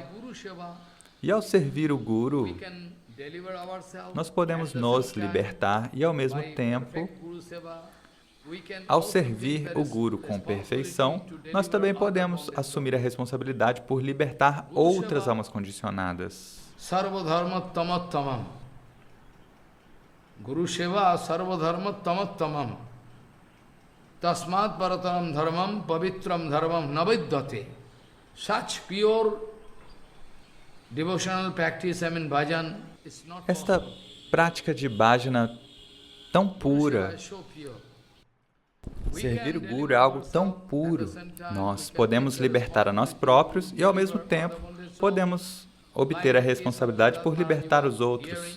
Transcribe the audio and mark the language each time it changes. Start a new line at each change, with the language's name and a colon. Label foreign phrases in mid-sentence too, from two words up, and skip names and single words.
Portuguese: E ao servir o Guru, nós podemos nos libertar e, ao mesmo tempo, ao servir o Guru com perfeição, nós também podemos assumir a responsabilidade por libertar outras almas condicionadas.
Sanskrit: Sarvadharma tamattamam. Guru Seva sarvadharma tamattamam. Tasmat paratanam dharmam pavitram dharmam navidyate.
English: Such pure devotional practice, bhajan, is not
Portuguese: esta prática de bhajana tão pura, servir o Guru é algo tão puro. Nós podemos libertar a nós próprios e, ao mesmo tempo, podemos obter a responsabilidade por libertar os outros.